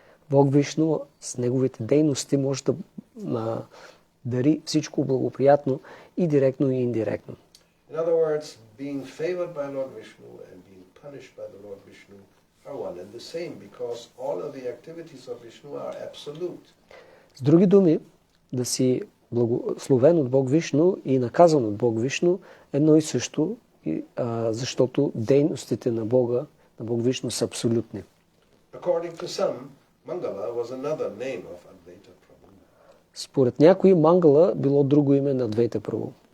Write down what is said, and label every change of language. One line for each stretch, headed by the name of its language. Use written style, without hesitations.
Bulgarian: Бог Вишну с неговите дейности може да дари всичко благоприятно и директно и индиректно.
English: In other words, being favored by Lord Vishnu and being punished by the Lord Vishnu are one and the same because all of the activities of Vishnu are absolute.
Bulgarian: С други думи, да си благословен от Бог Вишну и наказан от Бог Вишну едно и също, защото дейностите на Бог Вишну са абсолютни.
English: According to some, Mangala was another name of Advaita Prabhu.
Bulgarian: Според някои, Мангала било друго име на Адвейта Прабу.